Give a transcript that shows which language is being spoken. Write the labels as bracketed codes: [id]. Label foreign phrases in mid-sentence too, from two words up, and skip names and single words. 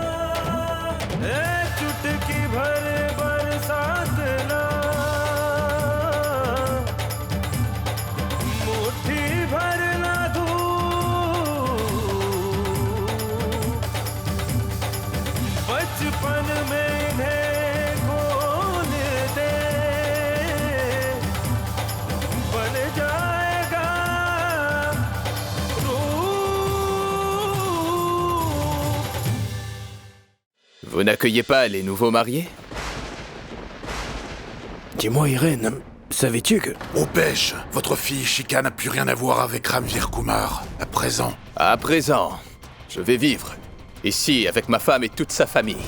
[hi] चुटकी भर बरसात ना, मुट्ठी भर ना धूप, बचपन में इन्हें खोल दे, बन जाएगा रूप। [fr] Vous n'accueillez pas les nouveaux mariés? Dis-moi, Irène, savais-tu que... Au pêche, votre fille Ishika n'a plus rien à voir avec Ranveer Kumar, à présent. À présent, je vais vivre ici avec ma femme et toute sa famille.